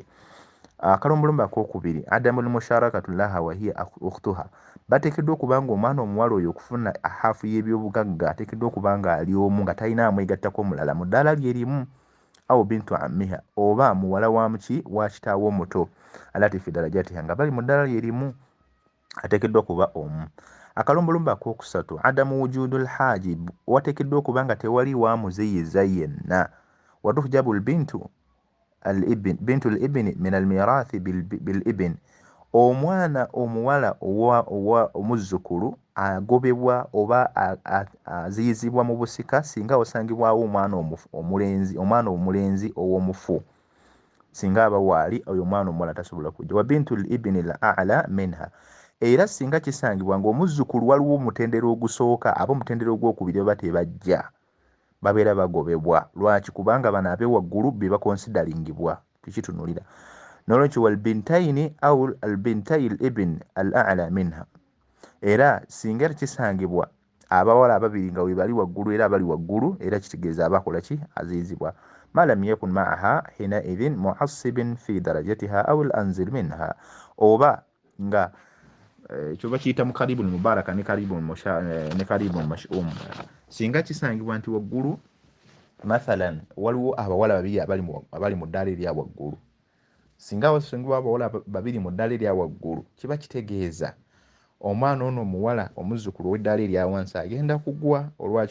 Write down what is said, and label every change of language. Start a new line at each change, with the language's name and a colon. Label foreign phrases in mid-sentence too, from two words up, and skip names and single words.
Ganda: Akalombolombo akookubiri
Arabic: عدم المشاركة لها وهي أختها,
Ganda: bateekeddwa okuba nga omwana omuwala oyo okufuna haafu y'ebyobugagga ateekeddwa okuba nga ali omu nga talina amwegattako omulala mu ddaala lyerimu,
Arabic: أو بنت عمها,
Ganda: oba muwala wa muki wa kitaawe omuto,
Arabic: التي في درجتها
Ganda: nga bali mu ddaala lyerimu, ateekeddwa kuba omu. Akalombolombo akookusatu
Arabic: عدم وجود الحاجب,
Ganda: wateekeddwa okuba nga tewali wamuziyiza yenna.
Arabic: وتحجب بنت الابن من الميراث بالابن,
Ganda: omwana omuwala owa omuzzukulu agobebwa oba aziyizibwa mu busika singa wasangibwawo omwana omulenzi ow'omufu, singa aba waali oyo omwana omuwala tasobola kujja.
Arabic: وبنت الابن الأعلى منها,
Ganda: era singa kisangibwa ng'omuzzukulu waliwo omutendera ogusooka, ab'omutendera ogwokubiri baba tebajja, babeera bagobebwa. Lwaki? Kubanga bano ab'ewaggulu be bakonsidaringibwa, tukitunulira.
Arabic: N'olwekyo والبنتين أو بنتا الابن الأعلى منها,
Ganda: era singa kisangibwa abawala ababiri nga we bali waggulu era abali waggulu, era kitegeeza abakola ki, aziyizibwa.
Arabic: ما لم يكن معها حينئذ معصب في درجتها أو الأنزل منها,
Ganda: oba nga ekyo bakiyita mu
Arabic: القريب المبارك
Ganda: ne
Arabic: القريب المشؤوم,
Ganda: singa kisangibwa nti waggulu mathalan waliwo abawala babiri abali mu ddaala erya waggulu, singa wasangibwa abawala babiri mu ddaala erya waggulu, kiba kitegeeza omwana ono omuwala omuzzukulu ow'eddaala erya wansi agenda kugwa. Olwaki?